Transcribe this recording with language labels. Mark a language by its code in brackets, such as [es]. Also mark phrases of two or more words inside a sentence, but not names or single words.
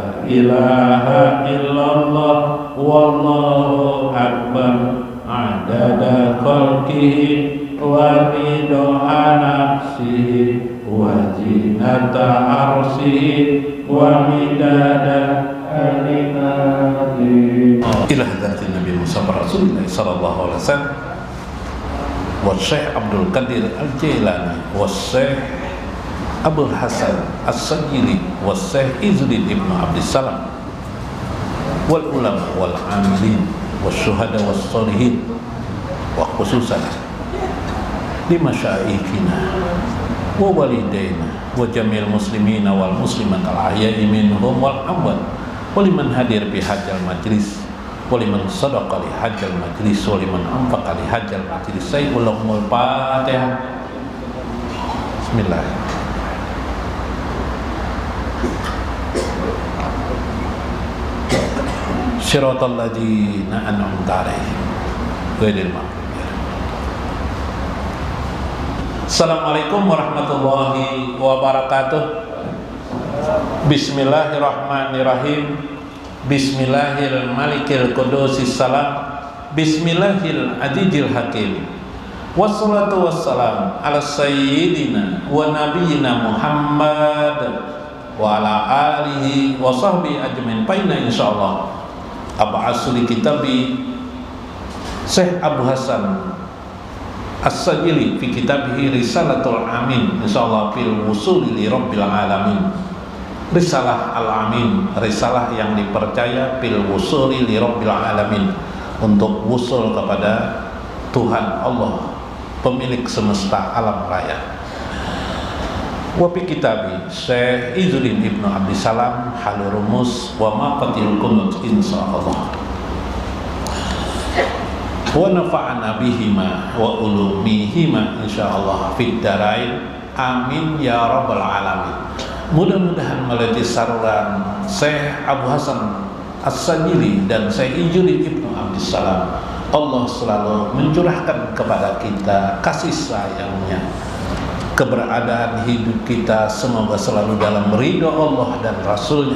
[ar] لا إله إلا الله والله أكبر عدد خلقه ورضا نفسه وزنة عرشه ومداد كلماته. إلى حضرة النبي محمد رسول الله صلى الله عليه وسلم وشيخ عبد القادر الجيلاني وشيخ أبو الحسن الشاذلي وشيخ عز الدين ابن عبد السلام والعلماء العاملين والشهداء والصالحين وخصوصا لمشايخنا ووالدينا وجميع المسلمين والمسلمات الأحياء منهم والأموات ولمن حضر بهذا المجلس ولمن صدق لهذا المجلس ولمن أنفق لهذا المجلس. سيد الفاتحة. بسم الله. صراط الذين أنعمت عليهم غير المغضوب عليهم. السلام عليكم ورحمة الله وبركاته. بسم الله الرحمن الرحيم. بسم الله الملك القدوس السلام. بسم الله العزيز الحكيم. والصلاة والسلام على سيدنا ونبينا محمد وعلى آله وصحبه أجمعين. فينا إن شاء الله أبعث لي كتاب الشيخ أبي الحسن الشاذلي في كتابه رسالة الأمين إن شاء الله في الوصول لرب العالمين. رسالة الأمين, [id] risalah yang dipercaya [ar] في الوصول لرب العالمين, [id] untuk wusul kepada Tuhan Allah pemilik semesta alam raya. [ar] وفي كتاب الشيخ عز الدين ابن عبد السلام حل الرموز ومفاتيح الكنوز إن شاء الله. ونفعنا بهما وبعلومهما إن شاء الله في الدارين آمين يا رب العالمين. [id] Mudah-mudahan melalui saluran Syekh Abu Hasan As-Sajili dan Syekh Izzuddin Ibnu Abdissalam Allah selalu mencurahkan kepada kita kasih sayangnya. Keberadaan hidup kita semoga selalu dalam ridho Allah dan Rasulnya.